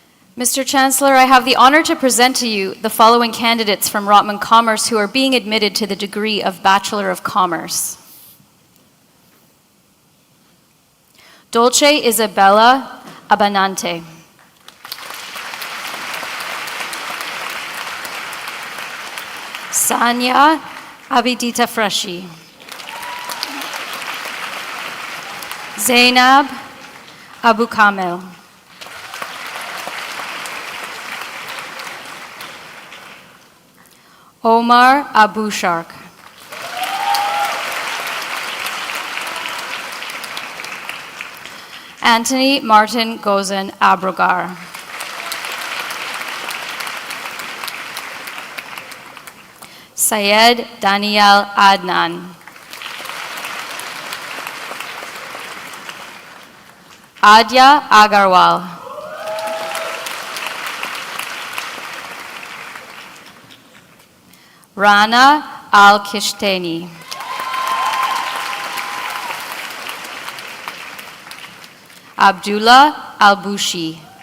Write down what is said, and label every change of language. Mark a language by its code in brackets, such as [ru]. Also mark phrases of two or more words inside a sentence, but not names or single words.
[en] Mr. Chancellor, I have the honor to present to you the following candidates from Rotman Commerce who are being admitted to the degree of Bachelor of Commerce. Dolce Isabella Abanante. Sanya Abidita Freshi. Zainab Abu Kamel. Omar Abu Shark. Anthony Martin Gozen Abrogar. Syed Daniel Adnan. Adya Agarwal. Rana Al-Kishteni. Abdullah Al-Bushi.